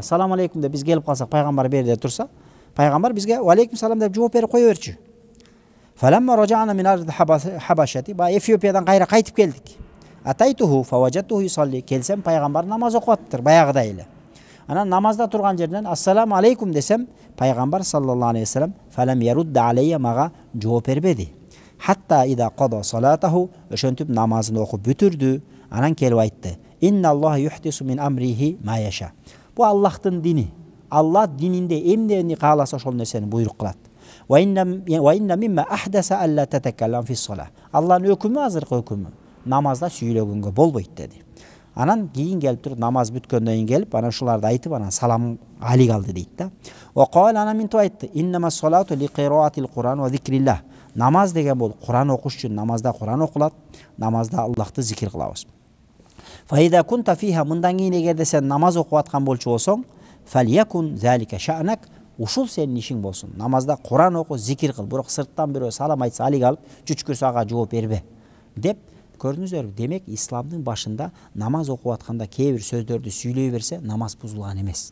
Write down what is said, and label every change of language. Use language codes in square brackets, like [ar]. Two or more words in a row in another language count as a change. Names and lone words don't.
[ar] سلام عليكم [ky] деп биз келип калсак, пайгамбар берде турса, пайгамбар бизге [ar] وعليكم سلام [ky] деп жооп берип кое берчү. [ar] فلما رجعنا من الحبشة, [ky] ба Эфиопиядан кайра кайтып келдик. [ar] أتيته فوجدته يصلي, [ky] келсем пайгамбар намаз окуп аттыр баягыдай эле. Анан намазда турган жерден [ar] السلام عليكم [ky] десем, пайгамбар [ar] صلى الله عليه وسلم فلم يرد علي, [ky] мага жооп бербеди. [ar] حتى إذا قضى صلاته, [ky] ошентип намазын окуп бүтүрдү. Анан келип айтты: [ar] إن الله يحدث من أمره ما يشاء. [ky] Бу Аллахтын дини. Алла дининде эмнени кааласа ошол нерсени буйрук кылат. [ar] وإن مما أحدث ألا تتكلم في الصلاة. [ky] Алланын өкүмү, азыркы өкүмү, намазда сүйлөгөнгө болбойт деди. Анан кийин келип туруп намаз бүткөндөн кийин келип, анан ушуларды айтып, анан салам алик алды дейт да. [ar] وقال, [ky] анан минтип айтты: [ar] إنما الصلاة لقراءة القرآن وذكر الله. [ky] Намаз деген бул Куран окуш үчүн, намазда Куран окулат, намазда Аллахты зикир кылабыз. [ar] فإذا كنت فيها, [ky] мындан кийин эгерде сен намаз окуп аткан болчу болсоң, [ar] فليكن ذلك شأنك, [ky] ушул сенин ишиң болсун. Намазда Куран оку, зикир кыл, бирок сырттан бирөө салам айтса алик алып, чүчкүрсө ага жооп бербе деп. Көрдүңүздөрбү? Демек исламдын башында намаз окуп атканда кээ бир сөздөрдү сүйлөй берсе намаз бузулган эмес.